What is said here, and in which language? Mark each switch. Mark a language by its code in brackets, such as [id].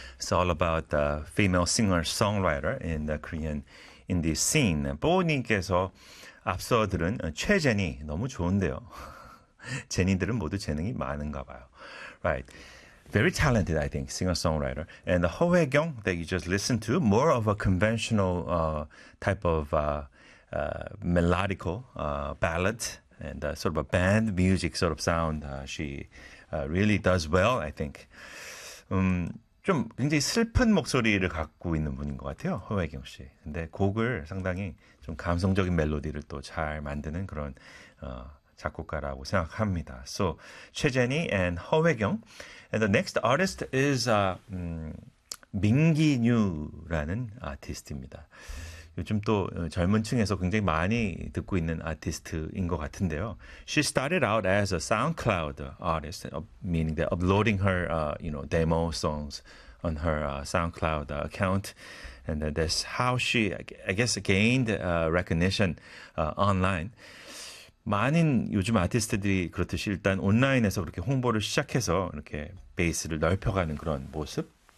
[en] It's all about the female singer-songwriter in the Korean indie scene. [ko] 뽀님께서 앞서 들은 최제니 너무 좋은데요. 제니들은 모두 재능이 많은가 봐요. [en] Right. Very talented, I think, singer-songwriter. And the 허회경 that you just listened to, more of a conventional type of melodical ballad. And sort of a band music sort of sound. She really does well, I think. [ko] 좀 굉장히 슬픈 목소리를 갖고 있는 분인 것 같아요, 허회경 씨. 근데 곡을 상당히 좀 감성적인 멜로디를 또 잘 만드는 그런 작곡가라고 생각합니다. [en] So, 최제니 and 허회경. And the next artist is [ko] 민기뉴라는 아티스트입니다. 요즘 또 젊은 층에서 굉장히 많이 듣고 있는 아티스트인 것 같은데요. [en] She started out as a SoundCloud artist, meaning that uploading her, demo songs on her SoundCloud account. And that's how she, I guess, gained recognition online. [ko] 많은 요즘 아티스트들이 그렇듯이 일단 온라인에서 그렇게 홍보를 시작해서 이렇게 베이스를 넓혀가는 그런 모습?